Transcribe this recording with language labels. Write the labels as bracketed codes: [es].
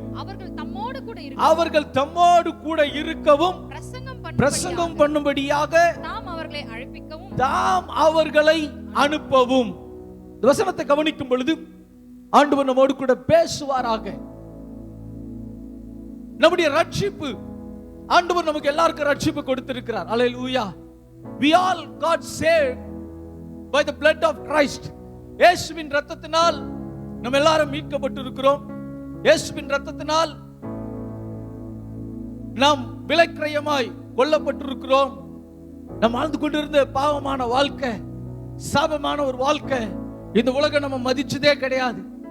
[ta] அவர்கள் தம்மோடு கூட இருக்கவும் பிரசங்கம் பண்ணும்படியாக தாம் அவர்களை அனுப்பவும். வசனத்தை கவனிக்கும் பொழுது ஆண்டவர் நம்மோடு கூட பேசுவாராக. நம்முடைய ரட்சிப்பு, ஆண்டவர் நமக்கு எல்லாருக்கும் ரட்சிப்பு கொடுத்திருக்கிறார். அல்லேலூயா. [en] We all got saved by the blood of Christ. [ta] இயேசுவின் இரத்தத்தினால் நம்ம எல்லாரும் மீட்கப்பட்டிருக்கிறோம். இயேசுவின் இரத்தத்தினால் நாம் விலைக்கிரயமாய் கொல்லப்பட்டிருக்கிறோம். நாம் வாழ்ந்து கொண்டிருந்த பாவமான வாழ்க்கை, சாபமான ஒரு வாழ்க்கை இந்த உலகம் நம்ம மதிச்சதே கிடையாது.